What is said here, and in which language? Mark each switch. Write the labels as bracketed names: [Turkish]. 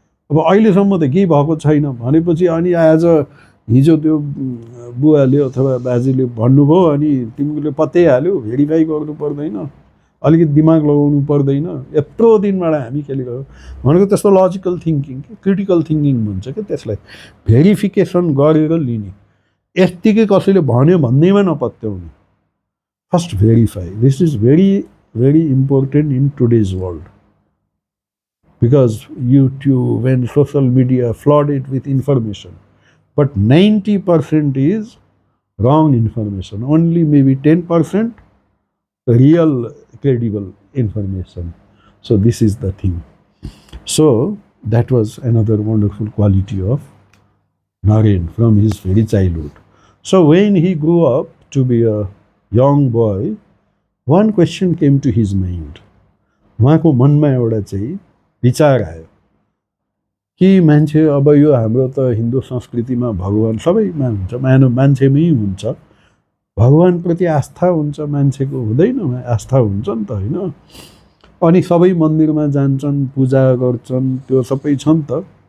[Nepali] अब अहिलेसम्म त केही भएको छैन भनेपछि अनि आज हिजो त्यो बुवाले अथवा बाजेले भन्नुभयो अनि तिमीले पत्तै हाल्यो, भेरिफाई गर्नु पर्दैन, अलिकति दिमाग लगाउनु पर्दैन, यत्रो दिनबाट हामी खेलिरह्यो भनेको त्यस्तो लजिकल थिङ्किङ क्रिटिकल थिङ्किङ भन्छ क्या त्यसलाई। भेरिफिकेसन गरेर लिने, यत्तिकै कसैले भन्यो भन्दैमा नपत्याउने। First verify. [English] This is very very important in today's world because YouTube and social media flooded with information, but 90% is wrong information, only maybe 10% real credible information. So this is the thing. So that was another wonderful quality of Naren from his very childhood. So when he grew up to be a young boy, one question came to his mind. [Nepali] उहाँको मनमा एउटा चाहिँ विचार आयो कि मान्छे अब यो हाम्रो त हिन्दू संस्कृतिमा भगवान सबैमा हुन्छ, मान्छेमै हुन्छ, भगवानप्रति आस्था हुन्छ, मान्छेको हुँदैन, आस्था हुन्छ नि त होइन। अनि सबै मन्दिरमा जान्छन्, पूजा गर्छन्, त्यो सबै छ नि त।